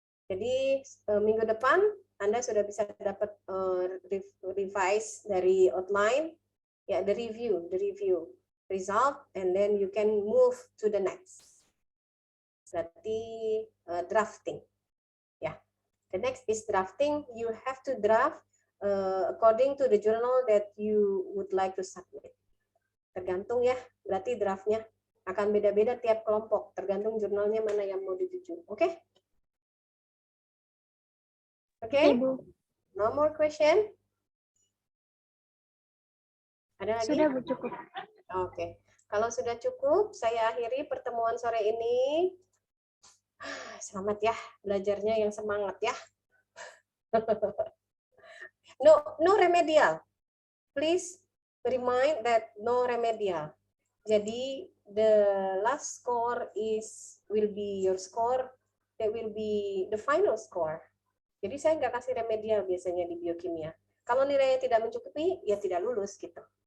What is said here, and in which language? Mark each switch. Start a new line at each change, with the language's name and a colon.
Indonesian: Jadi minggu depan Anda sudah bisa dapat revise dari outline, ya,
English: the review result, and then you can move to the next.
Indonesian: Berarti drafting, ya.
English: The next is drafting. You have to draft according to the journal that you would like to submit.
Indonesian: Tergantung ya, berarti draftnya akan beda-beda tiap kelompok, tergantung jurnalnya mana yang mau dituju. Oke?
English: Okay? Okay? No more question?
Indonesian: Ada lagi? Sudah, Bu, cukup. Oke. Kalau sudah cukup, saya akhiri pertemuan sore ini. Selamat ya, belajarnya yang semangat ya.
English: No remedial. Please remind that no remedial. Jadi the last score will be your score. That will be the final score.
Indonesian: Jadi saya nggak kasih remedial biasanya di biokimia. Kalau nilainya tidak mencukupi, ya tidak lulus gitu.